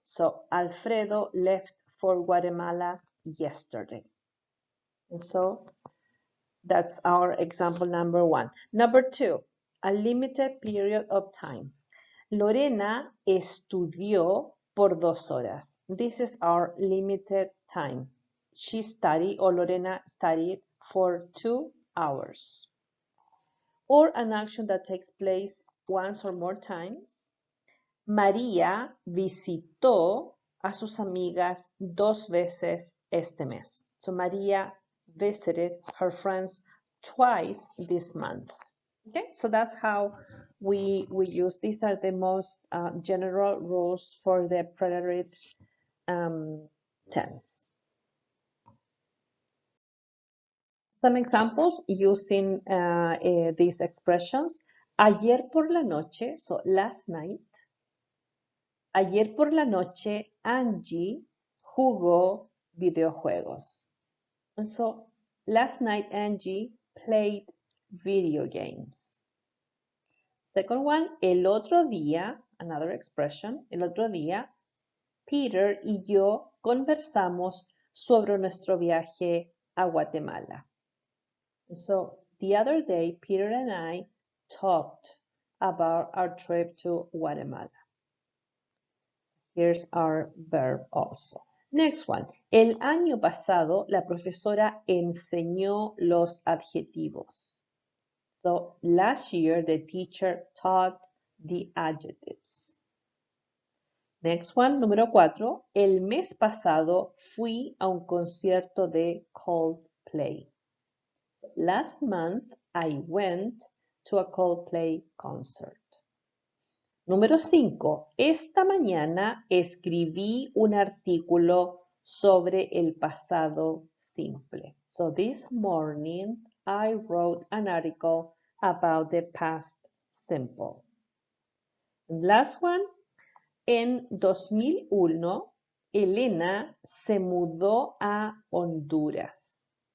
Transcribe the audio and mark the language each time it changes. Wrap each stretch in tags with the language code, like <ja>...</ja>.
<en>So Alfredo left for Guatemala yesterday. And so that's our example number 1. Number 2, a limited period of time.</en> <es>Lorena estudió por 2 horas.</es> <en>This is our limited time. She studied, or Lorena studied, for 2 hours. Or an action that takes place once or more times.</en> <es>María visitó a sus amigas 2 veces este mes.</es> <en>So María visited her friends twice this month. Okay, so that's how we use. These are the most general rules for the preterite tense. Some examples using these expressions.</en> <es>Ayer por la noche,</es> <en>so last night.</en> <es>Ayer por la noche, Angie jugó videojuegos.</es> <en>And so last night, Angie played video games. Second one,</en> <es>el otro día,</es> <en>another expression,</en> <es>el otro día, Peter y yo conversamos sobre nuestro viaje a Guatemala.</es> <en>So the other day, Peter and I talked about our trip to Guatemala. Here's our verb also. Next one,</en> <es>el año pasado la profesora enseñó los adjetivos.</es> <en>So last year, the teacher taught the adjectives. Next one, número 4.</en> <es>El mes pasado fui a un concierto de Coldplay.</es> <en>So last month, I went to a Coldplay concert.</en> <es>Número 5. Esta mañana escribí un artículo sobre el pasado simple.</es> <en>So this morning, I wrote an article about the past simple. And last one,</en> <es>en 2001, Elena se mudó a Honduras.</es>